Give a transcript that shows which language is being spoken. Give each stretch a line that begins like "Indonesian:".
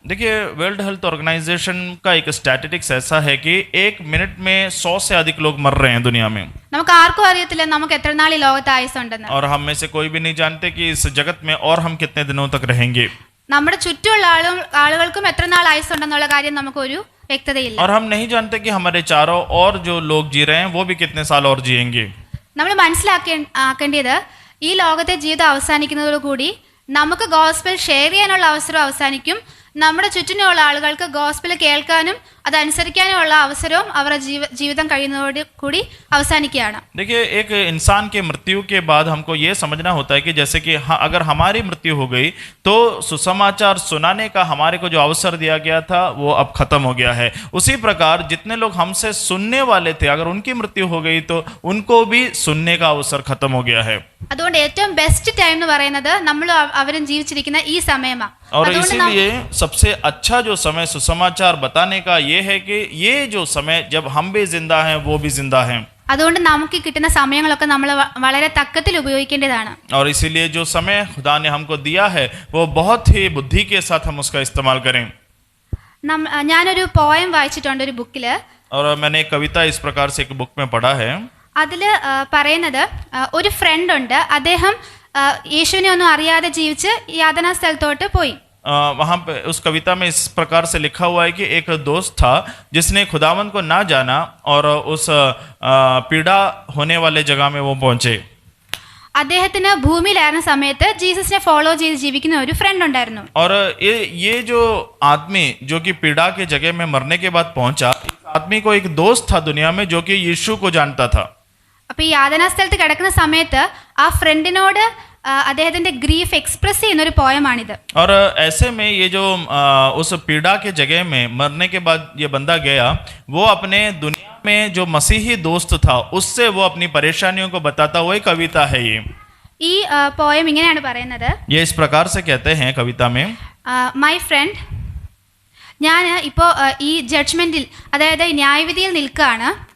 Hindi: देखिए world health organisation का एक स्टैटिस्टिक्स ऐसा है कि एक मिनट में 100 से अधिक लोग मर रहे हैं दुनिया में.
Malayalam: നമുക്ക് ആർക്കും അറിയത്തില്ല നമുക്ക് എത്ര നാൾ ഈ ലോകത്ത് ആയുസ്സുണ്ടെന്ന്.
Hindi: और हम में से कोई भी नहीं जानते कि इस जगत में और हम कितने दिनों तक रहेंगे.
Malayalam: നമ്മുടെ ചുറ്റുമുള്ള ആളുകൾക്കും എത്ര നാൾ ആയുസ്സുണ്ടെന്നുള്ള കാര്യം നമുക്കൊരു വ്യക്തതയില്ല.
Hindi: और हम नहीं जानते कि हमारे चारों और जो लोग जी रहे हैं वो भी कितने साल और जिएंगे.
Malayalam: നമ്മൾ മനസ്സിലാക്കേണ്ടത് ഈ ലോകത്തെ ജീവിതം അവസാനിക്കുന്നതോടുകൂടി നമുക്ക് ഗോസ്പൽ ഷെയർ ചെയ്യാനുള്ള അവസരം അവസാനിക്കും. നമ്മുടെ ചുറ്റിനുള്ള ആളുകൾക്ക് ഗോസ്പൽ കേൾക്കാനും അതനുസരിക്കാനുമുള്ള അവസരവും അവരുടെ ജീവിതം കഴിയുന്നതോട് കൂടി അവസാനിക്കുകയാണ്.
Hindi: देखिए एक इंसान के मृत्यु के बाद हमको ये समझना होता है कि जैसे कि अगर हमारी मृत्यु हो गई तो सुसमाचार सुनाने का हमारे को जो अवसर दिया गया था वो अब खत्म हो गया है. उसी प्रकार जितने लोग हमसे सुनने वाले थे अगर उनकी मृत्यु हो गई तो उनको भी सुनने का अवसर खत्म हो गया है.
Malayalam: അതുകൊണ്ട് ഏറ്റവും ബെസ്റ്റ് ടൈം എന്ന് പറയുന്നത് നമ്മൾ അവരും ജീവിച്ചിരിക്കുന്ന ഈ സമയമാണ്.
Hindi: और इसीलिए सबसे अच्छा जो समय सुसमाचार बताने का ये है कि ये जो समय जब हम भी जिंदा हैं वो भी जिंदा हैं.
Malayalam: അതുകൊണ്ട് നമുക്ക് കിട്ടുന്ന സമയങ്ങളൊക്കെ നമ്മൾ വളരെ തക്കത്തിൽ ഉപയോഗിക്കേണ്ടതാണ്.
Hindi: और इसीलिए जो समय खुदा ने हमको दिया है वो बहुत ही बुद्धि के साथ हम उसका इस्तेमाल करें.
Malayalam: ഞാനൊരു പോയം വായിച്ചിട്ടുണ്ട് ഒരു ബുക്കിൽ.
Hindi: और मैंने एक कविता इस प्रकार से एक बुक में पढ़ा है.
Malayalam: അതിൽ പറയുന്നത് ഒരു ഫ്രണ്ട് ഉണ്ട്, അദ്ദേഹം യേശുവിനെ ഒന്നും അറിയാതെ ജീവിച്ച് യാതനാ സ്ഥലത്തോട്ട് പോയി.
Hindi: वहाँ पे उस कविता में इस प्रकार से लिखा हुआ है कि एक दोस्त था जिसने खुदावंद को ना जाना और उस पीड़ा होने वाले जगह में वो पहुंचे।
Malayalam: അദ്ദേഹത്തിന് ഭൂമിയിലായിരുന്ന സമയത്ത് ജീസസിനെ ഫോളോ ചെയ്ത് ജീവിക്കുന്ന ഒരു ഫ്രണ്ട് ഉണ്ടായിരുന്നു.
Hindi: और ये जो आदमी जो कि पीड़ा के जगह में मरने के बाद पहुंचा, इस आदमी को एक दोस्त था दुनिया में जो कि यीशु को जानता था।
Malayalam: അപ്പൊ ഈ യാതനാ സ്ഥലത്ത് കിടക്കുന്ന സമയത്ത് ആ ഫ്രണ്ടിനോട് അദ്ദേഹത്തിന്റെ ഗ്രീഫ് എക്സ്പ്രസ് ചെയ്യുന്ന ഒരു പോയമാണിത്.
Hindi: और ऐसे में ये जो उस पीड़ा के जगह में मरने के बाद ये बंदा गया, वो अपने दुनिया में जो मसीही दोस्त था उससे वो अपनी परेशानियों को बताता हुआ एक कविता है ये।
Malayalam: ഈ പോയം ഇങ്ങനെയാണ് പറയുന്നത്.
Hindi: ये इस प्रकार से कहते हैं कविता में,
Malayalam: മൈ ഫ്രണ്ട്, ഞാൻ ഇപ്പോൾ ഈ ജഡ്ജ്മെന്റിൽ അതായത് ന്യായവിധിയിൽ നിൽക്കുകയാണ്.